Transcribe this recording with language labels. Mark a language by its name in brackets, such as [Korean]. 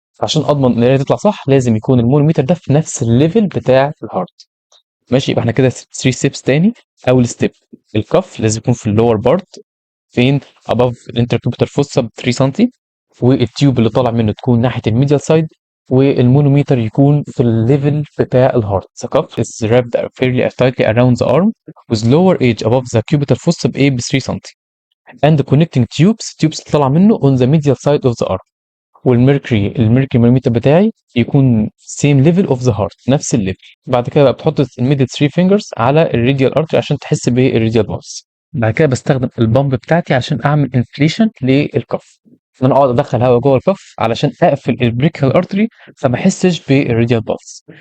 [Arabic] عشان اضمن ان القرايه تطلع صح لازم يكون المونوميتر ده في نفس الليفل بتاع الهارت. ماشي، يبقى احنا كده 3 ستيبس تاني. اول ستيب، الكف لازم يكون في اللور بارت، فين؟ above الانتركوبيتال فوسا ب 3 سم، والتيوب اللي طالع منه تكون ناحيه الميديال سايد، والمونوميتر يكون في الليفل بتاع الهارت. [English] The cuff is wrapped fairly tightly around the arm with lower edge above the cubital fossa [Arabic] ب 3 سم [English] and connecting tubes [Arabic] اللي طالعه منه [English] on the medial side of the arm. [Arabic] الميركوري مانوميتر بتاعي يكون [English] same level of the heart، [Arabic] نفس الليفل. بعد كده بقى بتحط الميدل 3 fingers على الراديال ارتري عشان تحس بالراديال بالس. بعد كده بستخدم البامب بتاعتي عشان اعمل انفليشن للكف، ان انا اقعد ادخل هواء جوه الكف علشان اقفل البريكال ارتري فما احسش بالراديال بالس.